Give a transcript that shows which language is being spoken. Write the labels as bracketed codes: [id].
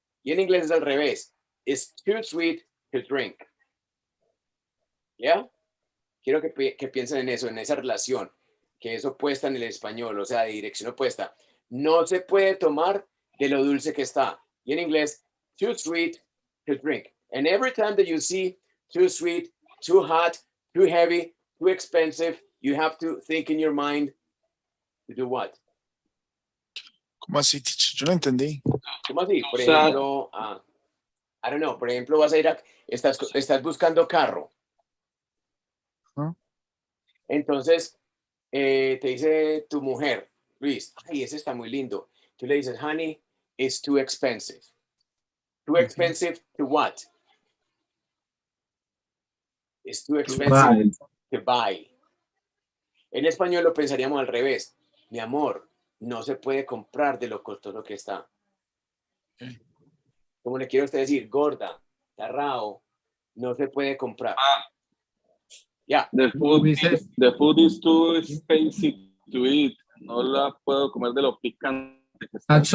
[es] Y en inglés es al revés. [en] It's too sweet to drink. [es] ¿Ya? Quiero que piensen en eso, en esa relación, que es opuesta en el español, o sea, de dirección opuesta. No se puede tomar de lo dulce que está. Y en inglés, [en] too sweet to drink. And every time that you see too sweet, too hot, too heavy, too expensive, you have to think in your mind to do what? [es] ¿Cómo así, teacher? Yo no entendí. ¿Cómo así? Por ejemplo, [en] I don't know, [es] por ejemplo, vas a ir estás buscando carro. Entonces, te dice tu mujer, Luis, ay, ese está muy lindo. Tú le dices, [en] honey, it's too expensive. Too expensive to what? It's too expensive to buy. [es] En español lo pensaríamos al revés. Mi amor, no se puede comprar de lo costoso que está. Como le quiero a usted decir, gorda, tarrao, no se puede comprar. [en] Yeah. The food is too expensive to eat. [es] No la puedo comer de lo picante que está.